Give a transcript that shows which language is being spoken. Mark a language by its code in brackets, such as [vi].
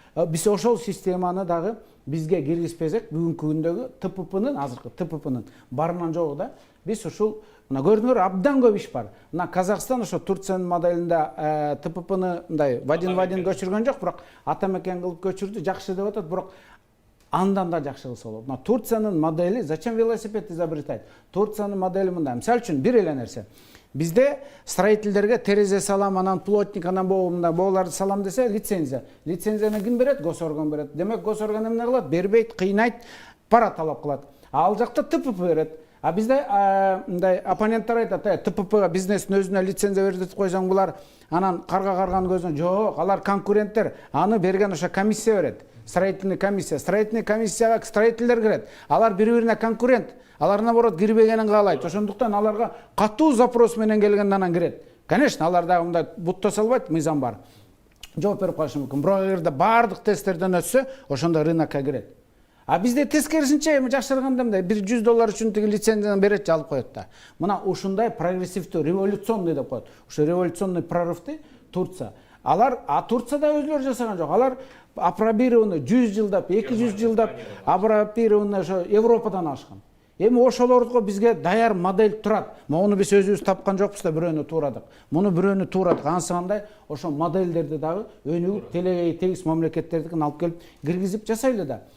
[ky] Биз ошол системаны дагы бизге киргизпесек, бүгүнкү күндөгү ТППнын, азыркы ТППнын барынан жогу да, биз ушул мына көрдүңөр абдан көп иш бар. Мына Казакстан ошо Турциянын моделинде ТППны мындай вадин көчүргөн жок, бирок ата мекен кылып көчүрдү, жакшы деп атат, бирок андан да жакшы кылса болот. Мына Турциянын модели, [ru] зачем велосипед изобретать? [ky] Турциянын модели мындай. Мисалы үчүн бир эле нерсе. Бизде строительдерге терезе салам, анан плотник, анан бооларды салам десе лицензия. Лицензияны ким берет? Госорган берет. Демек госорган эмне кылат? Бербейт, кыйнайт, пара талап кылат. Ал жакта ТПП берет. А бизде мындай оппоненттер айтат, ТППга бизнестин өзүнө лицензия бердип койсоң булар анан карган көзүнө жок, алар конкуренттер. Аны берген ошо комиссия берет. Строительный комиссия. Строительный комиссияга строительдер кирет. Алар бири-бирине конкурент. Алар наоборот кирбегенин каалайт. Ошондуктан аларга катуу запрос менен келгенде анан кирет. Конечно, алар дагы мындай бутта салбайт, мыйзам бар. Жооп берип калышы мүмкүн. Бирок эгерде баардык тесттерден өтсө, ошондо рынокко кирет. А бизде тескерисинче эми жакшырганда мындай $100 үчүн тиги лицензияны берет, алып коет да. Мына ушундай прогрессивдүү, революционный деп коет. Ушу революционный прорывды Турция. Алар, Турцияда өзлөрү жасаган жок. Алар апробированный 100 жылдап, 200 жылдап апробированный ошо Европадан ашкан. Эми ошолорго бизге даяр модель турат. Муну биз өзүбүз тапкан жокпуз да, бирөөнү туурадык. Муну бирөөнү туурадык. Анысы кандай? Ошо модельдерди дагы өнүгүп, телегей тегиз мамлекеттердикин алып келип киргизип жасайлы да.